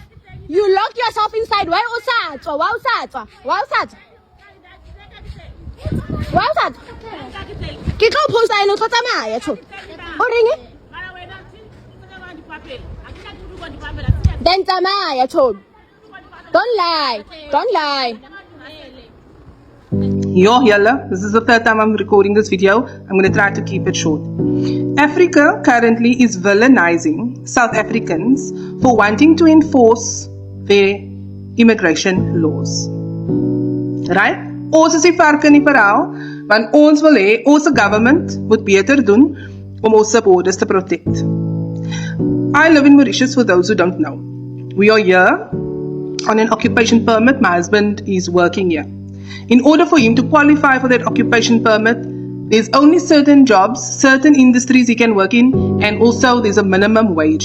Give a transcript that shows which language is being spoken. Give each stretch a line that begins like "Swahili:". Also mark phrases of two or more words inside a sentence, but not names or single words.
English: You locked yourself inside. Why was that? Why was that? Why was that? Why was that?
Southern Sotho: Ke tlo posta eno tlo tsamaya tho. O reng? Then tsamaya tho.
English: Don't lie. Don't lie. Yo, Yalla, this is the third time I'm recording this video. I'm going to try to keep it short. Africa currently is villainizing South Africans for wanting to enforce their immigration laws. Right?
Afrikaans: Ons is die vark in die verhaal, want ons wil hê ons government moet beter doen om ons borders te protect.
English: I live in Mauritius for those who don't know. We are here on an occupation permit. My husband is working here. In order for him to qualify for that occupation permit, there's only certain jobs, certain industries he can work in, and also there's a minimum wage.